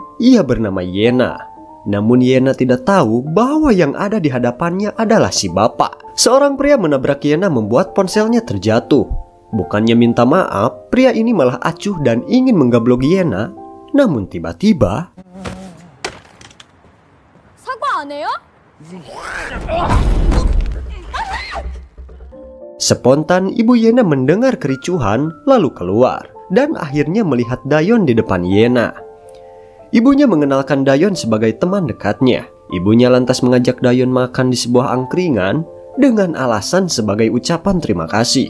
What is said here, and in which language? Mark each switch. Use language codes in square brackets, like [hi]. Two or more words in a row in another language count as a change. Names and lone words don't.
[id] Ia bernama Yena. Namun Yena tidak tahu bahwa yang ada di hadapannya adalah si bapak. Seorang pria menabrak Yena membuat ponselnya terjatuh. Bukannya minta maaf, pria ini malah acuh dan ingin menggablok Yena. Namun tiba-tiba, [ko] 사과 안 해요? [id] spontan Ibu Yena mendengar kericuhan lalu keluar dan akhirnya melihat Dayon di depan Yena. Ibunya mengenalkan Dayon sebagai teman dekatnya. Ibunya lantas mengajak Dayon makan di sebuah angkringan dengan alasan sebagai ucapan terima kasih.